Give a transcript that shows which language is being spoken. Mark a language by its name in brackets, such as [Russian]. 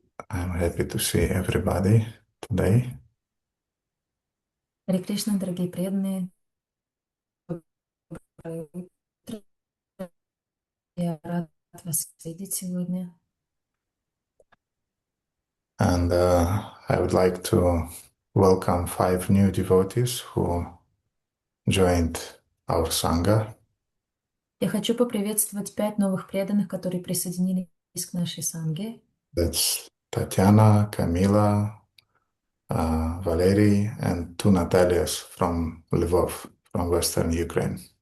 [English] I'm happy to see everybody today. [Russian] Харе Кришна, дорогие преданные, доброе утро. Я рад вас видеть сегодня. [English] And I would like to welcome 5 new devotees who joined our Sangha. [Russian] Я хочу поприветствовать 5 новых преданных, которые присоединились к нашей санге. [English] That's Tatiana, Camila, Valery, and 2 Natalias from Lvov, from Western Ukraine.